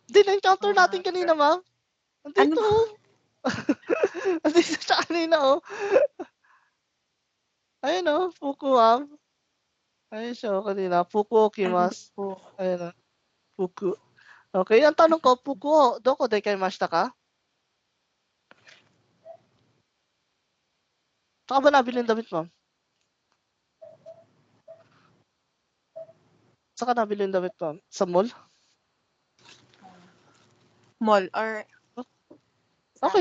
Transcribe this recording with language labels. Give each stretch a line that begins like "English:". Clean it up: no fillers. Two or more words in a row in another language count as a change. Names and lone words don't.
Filipino: Hindi, na-encounter natin kanina, Ma'am. Andito. Ano Andito siya kanina, oh. Ayun oh, Fuku ayun siya oh, kanina, Fuku Ano okimasu. po? Ayun oh, Fuku. Okay, ang tanong ko,
Japanese: 服をどこで買いましたか?
Filipino: Saan ka ba nabili ng damit, ma'am? Saan ka nabili ng damit, ma'am? Sa mall? Mall or Okay